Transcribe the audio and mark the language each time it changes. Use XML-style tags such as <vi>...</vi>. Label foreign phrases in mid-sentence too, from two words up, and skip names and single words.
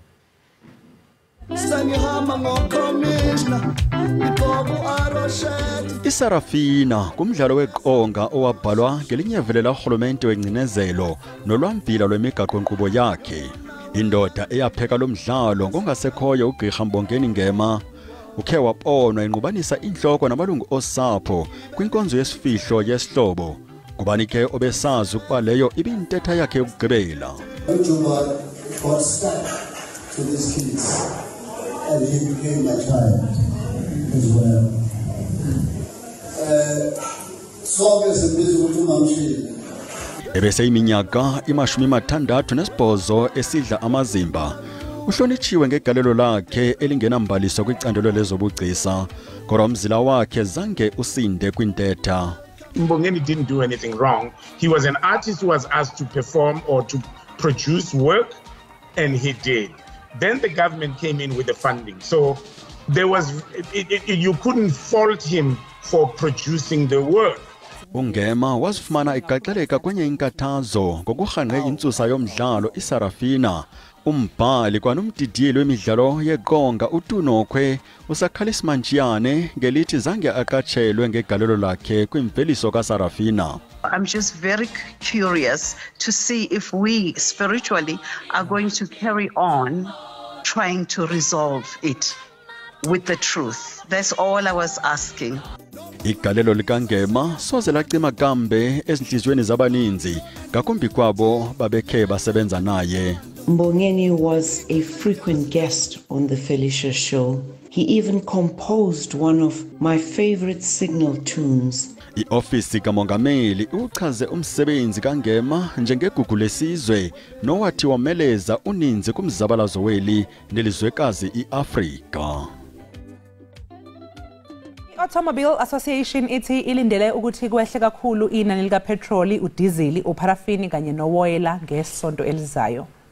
<xh>iSarafina kumdlalo weqonga owabhalwa ngelinye vele lahulumente wengcinezelo nolwamvila lwemigaqo nkqubo yakhe. Indoda eyapheka lo mdlalo ngongasekhoyo uGqirha Mbongeni Ngema ukhe wabonwa enqubanisa inhloko namalungu osapho kwinkonzo yesifihlo yesihlobo. Kubani ke obesazi ukuba leyo ibintetha yakhe yokugqibela.</xh> <en>And he became my child as well.</en> <xh>Ebese iminyaka 68 esidla amazimba. Uhlonitshiwe ngegalelo lakhe elingenambaliso kwicandelo lezobugcisa, kodwa umzila wakhe zange usinde kwintetha.</xh> <en>Mbongeni didn't do anything wrong. He was an artist who was asked to perform or to produce work, and he did. Then the government came in with the funding. So there was, you couldn't fault him for producing the work.</en> <xh>uNgema wazifumana egaxeleka kwenye inkathazo ngokuhanqe intsusa yomdlalo iSarafina. Umbhali kwanomdidiyeli wemidlalo yeqonga uTunokhwe usakhalisa mantshiyane ngelithi zange aqatshelwe ngegalelo lakhe kwimveliso kaSarafina.</xh> <en>I'm just very curious to see if we spiritually are going to carry on trying to resolve it with the truth. That's all I was asking.</en> <xh>Igalelo likaNgema soze lacima kambe ezinhlizweni zabaninzi ngakumbi kwabo babekhe basebenza naye.</xh> <en>Mbongeni was a frequent guest on the Felicia show. He even composed one of my favorite signal tunes.</en> <xh>I-ofisi kamongameli uchaze umsebenzi kaNgema njengegugu lesizwe nowathi wameleza uninzi kumzabalazo weli nelizwekazi iAfrika. I-Automobile Association ithi ilindele ukuthi kwehle kakhulu inani lika petroli, udizili, uparafini kanye nowoyela ngesonto elizayo.</xh>